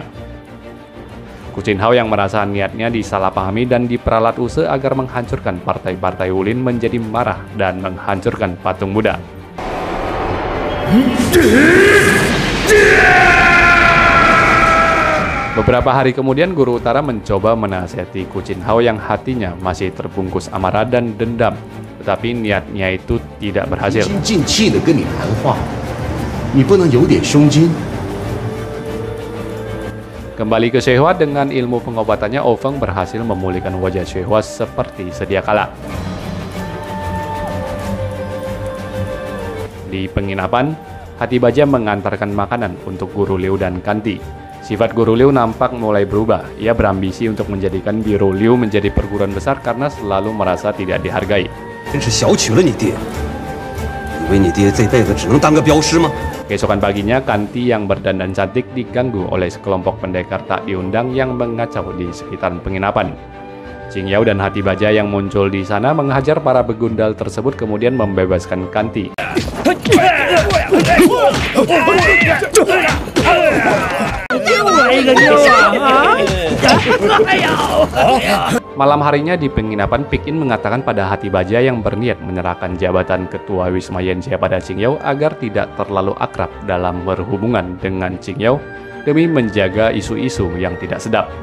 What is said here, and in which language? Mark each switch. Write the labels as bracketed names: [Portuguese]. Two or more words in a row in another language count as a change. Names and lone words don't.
[Indonesian] Kuchinhao yang merasa niatnya disalahpahami dan diperalat Wuse agar menghancurkan partai-partai Wulin menjadi marah dan menghancurkan patung Buddha. Beberapa hari kemudian Guru Utara mencoba menasihati Kuchinhao yang hatinya masih terbungkus amarah dan dendam. Tetapi niatnya itu tidak berhasil. [Chinese] 静气的跟你谈话，你不能有点胸襟。 [Indonesian] Kembali ke Shehua dengan ilmu pengobatannya, Ofeng berhasil memulihkan wajah Shehua seperti sedia kala. Di penginapan, Hati Baja mengantarkan makanan untuk Guru Liu dan Kanti. Sifat Guru Liu nampak mulai berubah. Ia berambisi untuk menjadikan Biru Liu menjadi perguruan besar karena selalu merasa tidak dihargai. [Chinese] 真是小觑了你爹，以为你爹这辈子只能当个镖师吗？ [Indonesian] Keesokan paginya, Kanti yang berdandan cantik diganggu oleh sekelompok pendekar tak diundang yang mengacau di sekitaran penginapan. Qingyao dan Hati Baja yang muncul di sana menghajar para begundal tersebut kemudian membebaskan Kanti. Malam harinya di penginapan, Pikin mengatakan pada Hati Baja yang berniat menyerahkan jabatan ketua Wisma Yanxia pada Qingyao agar tidak terlalu akrab dalam berhubungan dengan Qingyao demi menjaga isu-isu yang tidak sedap.